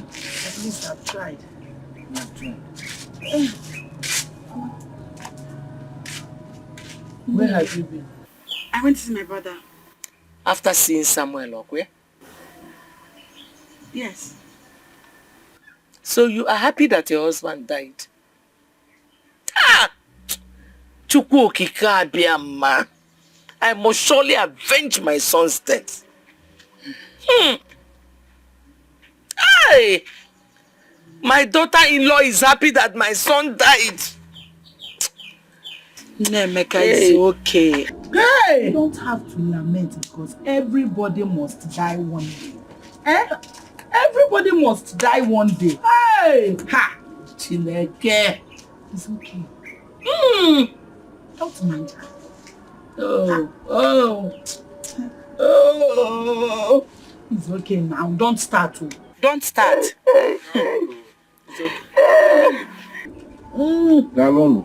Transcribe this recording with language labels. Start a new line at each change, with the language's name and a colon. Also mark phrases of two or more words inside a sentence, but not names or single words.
English: At least I've tried. Where have you been? I went to see my brother. After seeing Samuel Okwe? Yes. So you are happy that your husband died?
Igbo: Ah! Chukwu okike abịama.
English: I must surely avenge my son's death. Hey! My daughter-in-law is happy that my son died. Nemeka, it's okay. Hey! You don't have to lament because everybody must die one day. Eh? Everybody must die one day. Hey! Ha! Chineke. It's okay. Don't mind her. Oh. It's okay now. Don't start. Don't start. Welcome.